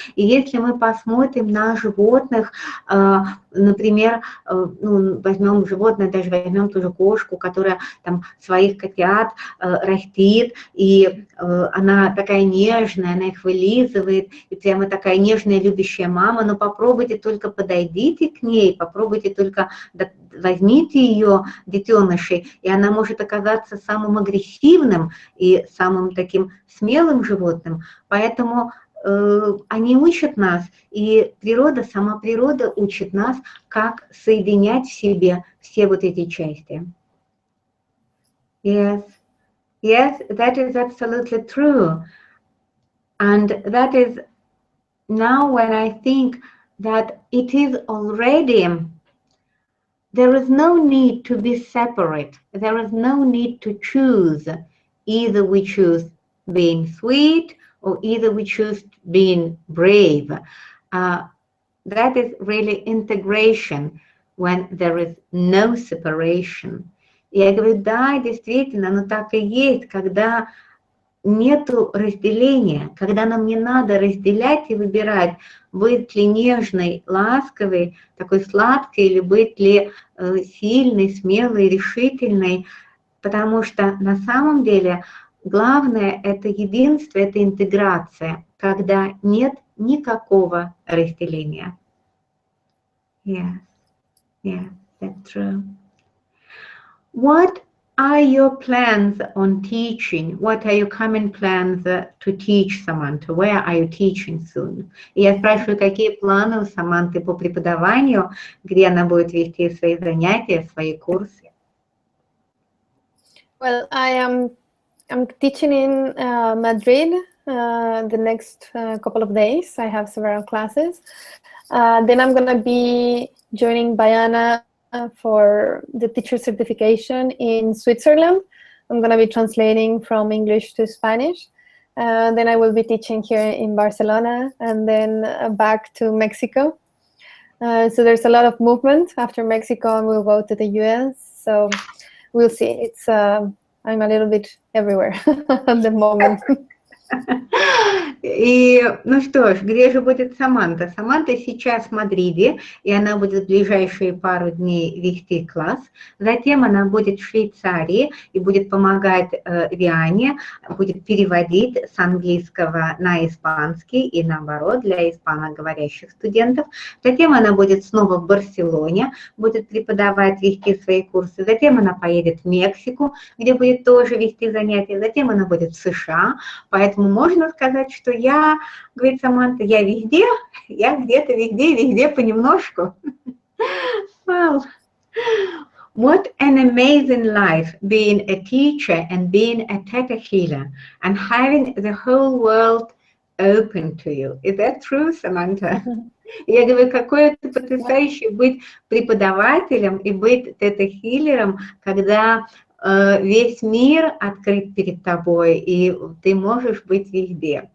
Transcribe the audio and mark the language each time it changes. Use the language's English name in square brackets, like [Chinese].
[Russian] И если мы посмотрим на животных, например, возьмем животное, даже возьмем ту же кошку, которая там своих котят растит, и она такая нежная, она их вылизывает, и прямо такая нежная, любящая мама, но попробуйте только подойдите к ней, попробуйте только возьмите ее, детенышей, и она может оказаться самым агрессивным и самым таким смелым животным. Поэтому они учат нас, и природа, сама природа учит нас, как соединять в себе все вот эти части. [English] Yes, that is absolutely true. And that is now when I think that it is already, there is no need to be separate. There is no need to choose. Either we choose being sweet or either we choose being brave. That is really integration when there is no separation. [Russian] И я говорю, да, действительно, но так и есть, когда нету разделения, когда нам не надо разделять и выбирать, быть ли нежной, ласковой, такой сладкой, или быть ли сильной, смелой, решительной, потому что на самом деле главное это единство, это интеграция, когда нет никакого разделения. [English] Yes, that's true. What are your plans on teaching? What are your common plans to teach, Samantha? Where are you teaching soon? [Russian] И я спрашиваю, какие планы у Саманты по преподаванию, где она будет вести свои занятия, свои курсы? [English] Well, I'm teaching in Madrid the next couple of days. I have several classes. Then I'm going to be joining Bayana for the teacher certification in Switzerland. I'm going to be translating from English to Spanish. Then I will be teaching here in Barcelona and then back to Mexico. So there's a lot of movement. After Mexico, we'll go to the US. So we'll see. It's I'm a little bit everywhere at the moment. [Russian] И, ну что ж, где же будет Саманта? Саманта сейчас в Мадриде, и она будет в ближайшие пару дней вести класс. Затем она будет в Швейцарии и будет помогать Виане, будет переводить с английского на испанский и наоборот для испаноговорящих студентов. Затем она будет снова в Барселоне, будет преподавать, вести свои курсы. Затем она поедет в Мексику, где будет тоже вести занятия. Затем она будет в США. Поэтому можно сказать, что я, говорит Саманта, я везде, я где-то везде понемножку. [English] Well, what an amazing life being a teacher and being a theta healer and having the whole world open to you. Is that true, Samantha? [Russian] Я говорю, какое это потрясающе быть преподавателем и быть тета-хиллером, когда весь мир открыт перед тобой, и ты можешь быть везде.